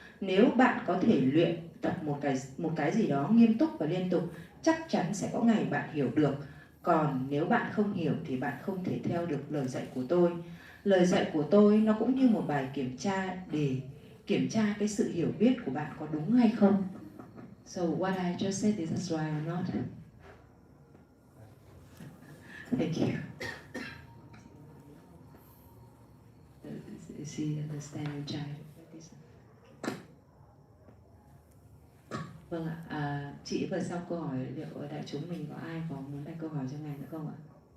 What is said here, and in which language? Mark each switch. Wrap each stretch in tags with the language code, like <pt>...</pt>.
<vi>Nếu bạn có thể luyện tập một cái gì đó nghiêm túc và liên tục, chắc chắn sẽ có ngày bạn hiểu được. Còn nếu bạn không hiểu thì bạn không thể theo được lời dạy của tôi. Lời dạy của tôi nó cũng như một bài kiểm tra để kiểm tra cái sự hiểu biết của bạn có đúng hay không.</vi> <en>So what I just said, is this right or not? Thank you. She understand and try to practice.</en> <vi>Vâng ạ, chị vừa xong câu hỏi, liệu ở đại chúng mình có ai có muốn đặt câu hỏi cho ngài nữa không ạ?</vi>